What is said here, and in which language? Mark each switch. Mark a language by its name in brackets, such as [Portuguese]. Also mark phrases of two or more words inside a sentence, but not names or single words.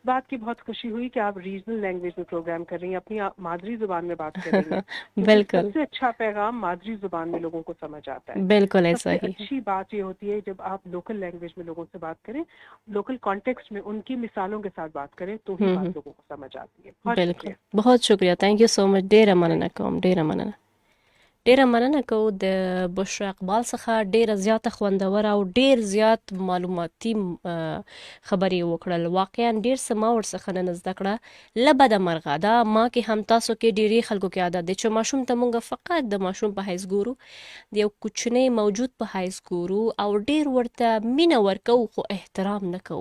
[Urdu] اس بات کی بہت خوشی ہوئی کہ آپ [English] regional language [Urdu] میں پروگرام کر رہی ہیں، اپنی مادری زبان میں بات کر رہی ہیں. बिल्कुल, سب سے اچھا پیغام مادری زبان میں لوگوں کو سمجھ آتا ہے. بالکل ایسا सबसे ही। اچھی بات یہ ہوتی ہے جب آپ [English] local language [Urdu] میں لوگوں سے بات کریں, [English] local context [Urdu] میں ان کی مثالوں کے ساتھ بات کریں، تو ہی بات لوگوں کو سمجھ آتی ہے. बहुत बिल्कुल, शुक्रिया। بہت شکریہ. [English] Thank you so much. [Pashto] ډیره مننه کوم، ډیره مننه. ډیره مننه کوو د بشرا اقبال څخه. ډیره زیاته خوندوره او ډیر زیات معلوماتي خبرې وکړل. واقعا ډیر څه ما ورڅخه نن زده کړه. له بده مرغه دا ما کې هم تاسو کې ډیری خلکو کې عادت دی چې ماشوم ته مونږ فقط د ماشوم په حیث ګورو، د یو کوچنی موجود په حیث ګورو او ډیر ورته مینه ورکو خو احترام نه کوو.